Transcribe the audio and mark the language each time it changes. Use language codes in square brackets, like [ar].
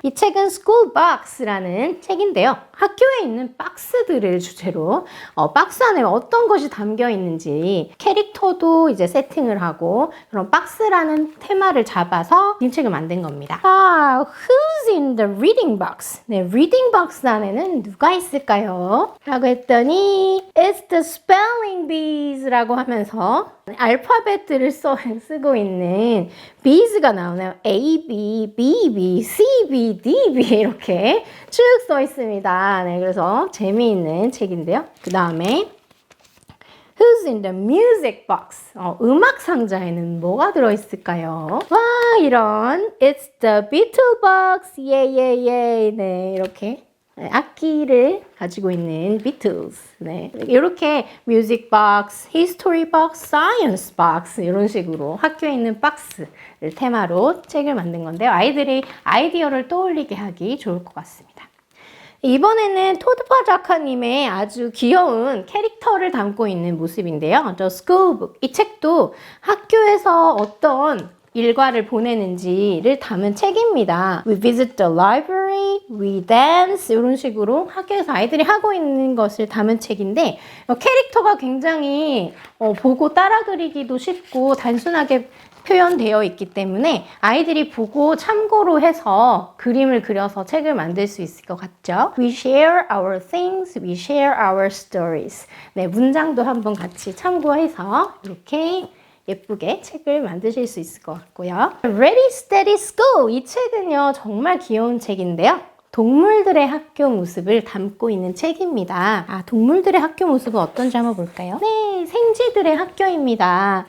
[ko] 이 책은 School Box라는 책인데요. 학교에 있는 박스들을 주제로 박스 안에 어떤 것이 담겨 있는지 캐릭터도 이제 세팅을 하고 그런 박스라는 테마를 잡아서 이 책을 만든 겁니다. [en] Who's in the reading box? [ko] 네, reading box 안에는 누가 있을까요? 라고 했더니 [en] It's the spelling bees [ko] 라고 하면서 알파벳들을 쓰고 있는 bees가 나오네요. A, B, B, B, C, B, D, B 이렇게 쭉 써 있습니다. 네, 그래서 재미있는 책인데요. 그 다음에 [en] Who's in the music box? [ko] 음악 상자에는 뭐가 들어있을까요? 와, 이런 [en] It's the Beatle box, yeah, yeah, yeah. [ko] 네, 이렇게 악기를 가지고 있는 Beatles. 네, 이렇게 뮤직 박스, 히스토리 박스, 사이언스 박스 이런 식으로 학교에 있는 박스를 테마로 책을 만든 건데요. 아이들이 아이디어를 떠올리게 하기 좋을 것 같습니다. 이번에는 토드파 작가님의 아주 귀여운 캐릭터를 담고 있는 모습인데요. [en] The School Book. [ko] 이 책도 학교에서 어떤 일과를 보내는지를 담은 책입니다. [en] We visit the library, we dance [ko] 이런 식으로 학교에서 아이들이 하고 있는 것을 담은 책인데 캐릭터가 굉장히 보고 따라 그리기도 쉽고 단순하게 표현되어 있기 때문에 아이들이 보고 참고로 해서 그림을 그려서 책을 만들 수 있을 것 같죠? [en] We share our things, we share our stories. [ko] 네, 문장도 한번 같이 참고해서 이렇게 예쁘게 책을 만드실 수 있을 것 같고요. [en] Ready, Steady, School! [ko] 이 책은요, 정말 귀여운 책인데요. 동물들의 학교 모습을 담고 있는 책입니다. 동물들의 학교 모습은 어떤지 한번 볼까요? 네, 생쥐들의 학교입니다.